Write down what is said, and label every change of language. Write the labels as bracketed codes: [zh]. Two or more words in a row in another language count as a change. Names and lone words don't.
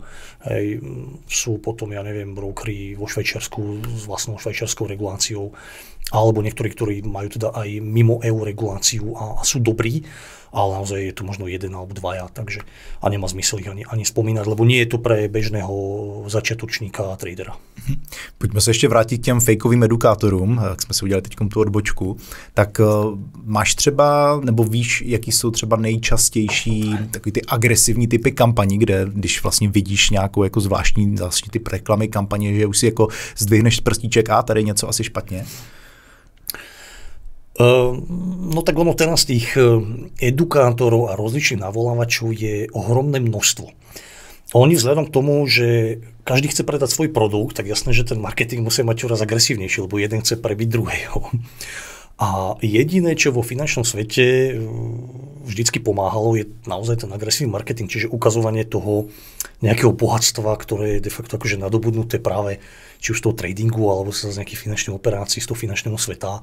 [sk] Hej, sú potom, ja neviem, brokery vo Švajčiarsku s vlastnou švajčiarskou reguláciou, alebo niektorí, ktorí majú teda aj mimo EU reguláciu a sú dobrí, ale naozaj je to možno jeden alebo dvaja, takže a nemá zmysel ich ani spomínať, lebo nie je to pre bežného začiatočníka a tradera. [cs] Pojďme se ještě vrátit k těm fejkovým edukátorům, jak jsme si udělali teď tu odbočku. Tak máš třeba, nebo víš, jaký jsou třeba nejčastější takový ty agresivní typy kampaní, kde když vlastně vidíš nějakou jako zvláštní typ reklamy kampaně, že už si jako zdvihneš prstíček a tady něco asi špatně? [sk] No tak ono teraz tých edukátorov a rozličných navolávačov je ohromné množstvo. Oni vzhľadom k tomu, že každý chce predať svoj produkt, tak jasné, že ten marketing musí mať čoraz agresívnejší, lebo jeden chce prebiť druhého. A jediné, čo vo finančnom svete vždycky pomáhalo, je naozaj ten agresívny marketing, čiže ukazovanie toho nejakého bohatstva, ktoré je [la] de facto [sk] akože nadobudnuté práve či už z toho tradingu, alebo z nejakých finančných operácií, z toho finančného sveta.